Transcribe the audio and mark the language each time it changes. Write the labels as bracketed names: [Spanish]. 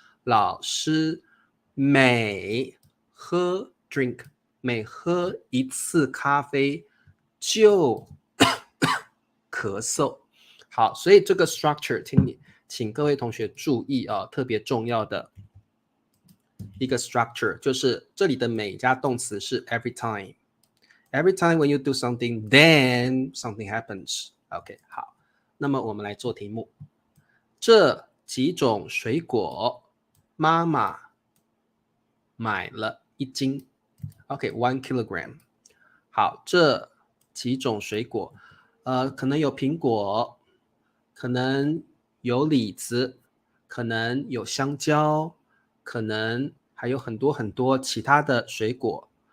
[Chinese] 老师每喝 drink 每喝一次咖啡就咳嗽。好，所以这个 structure 请各位同学注意啊，特别重要的一个 structure 就是这里的每加动词是 [English] every time. Every time when you do something, then something happens. [Chinese] OK, 好，那么我们来做题目。这几种水果，妈妈买了1斤。 [English] OK, 1 kilogram. [Chinese] 好，这几种水果，可能有苹果，可能有李子，可能有香蕉，可能还有很多很多其他的水果。